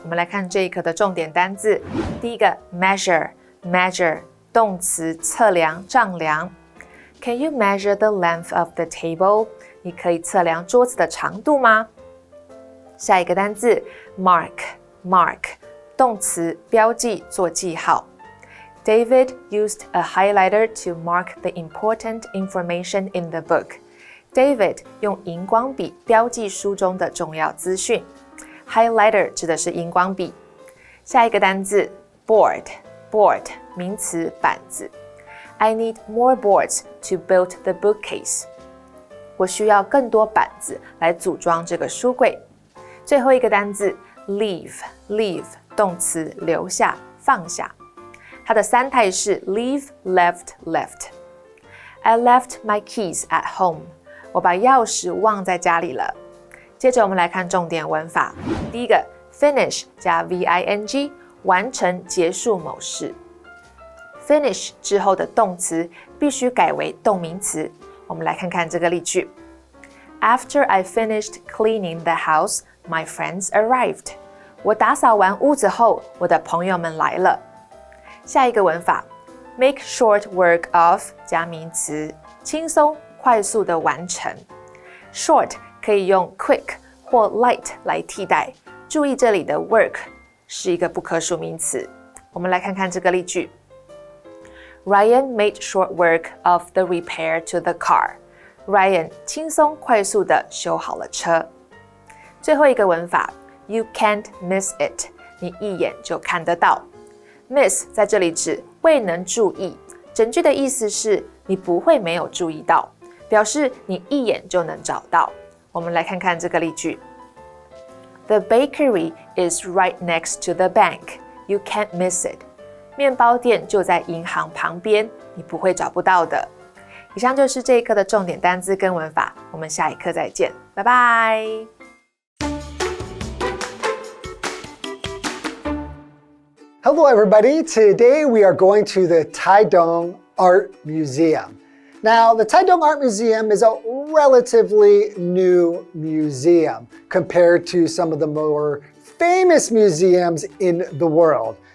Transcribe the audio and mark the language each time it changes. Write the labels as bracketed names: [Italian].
[Chinese] 我们来看这一课的重点单字。第一个 measure 动词测量丈量。 [English] Can you measure the length of the table? [Chinese] 你可以测量桌子的长度吗？下一个单字 mark 动词标记做记号。 [English] David used a highlighter to mark the important information in the book. [Chinese] David 用荧光笔标记书中的重要资讯。 Highlighter 指的是荧光笔。下一个单字 board 名词板子。 [English] I need more boards to build the bookcase. [Chinese] 我需要更多板子来组装这个书柜。最后一个单字 leave 动词留下放下。它的三态是 leave, left. [English] I left my keys at home. [Chinese] 我把钥匙忘在家里了。接着我们来看重点文法。第一个 finish 加 VING 完成结束某事。 finish 之后的动词必须改为动名词。我们来看看这个例句。 [English] After I finished cleaning the house, my friends arrived. [Chinese] 我打扫完屋子后，我的朋友们来了。下一个文法 make short work of 加名词，轻松快速的完成。 short 可以用 quick 或 light 来替代。注意这里的 work 是一个不可数名词。我们来看看这个例句。 [English] Ryan made short work of the repair to the car. [Chinese] Ryan 轻松快速地修好了车。最后一个文法 [English] You can't miss it. [Chinese] 你一眼就看得到。 Miss 在这里指未能注意，整句的意思是你不会没有注意到，表示你一眼就能找到。我们来看看这个例句。 [English] The bakery is right next to the bank. You can't miss it. [Chinese] 面包店就在银行旁边，你不会找不到的。以上就是这一课的重点单字跟文法，我们下一课再见，拜拜。 [English] Hello everybody, today we are going to the Taitung Art Museum. Now, the Taitung Art Museum is a relatively new museum compared to some of the more famous museums in the world.